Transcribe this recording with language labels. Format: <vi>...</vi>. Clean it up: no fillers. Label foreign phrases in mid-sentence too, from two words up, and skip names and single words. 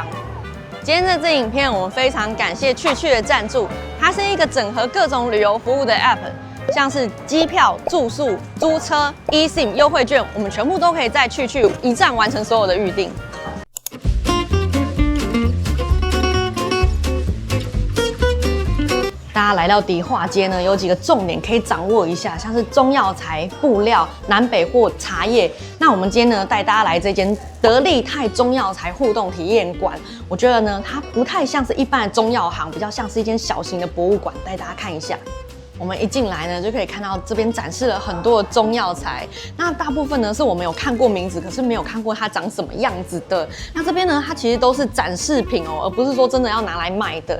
<zh>今天这支影片，我們非常感謝趣趣的贊助，它是一個整合各種旅遊服務的 App。像是機票、住宿、租車、eSIM 優惠券，我們全部都可以在趣趣一站完成所有的預定。大家来到迪化街呢，有幾個重點可以掌握一下，像是中藥材、布料、南北貨、茶葉。那我們今天呢，帶大家來這間德利泰中藥材互動體驗館。我覺得呢，它不太像是一般的中藥行，比較像是一間小型的博物馆，帶大家看一下。我們一進來呢，就可以看到這邊展示了很多的中藥材。那大部分呢是我们有看過名字，可是沒有看過它長什麼樣子的。那這邊呢，它其實都是展示品哦，而不是說真的要拿來賣的。</zh>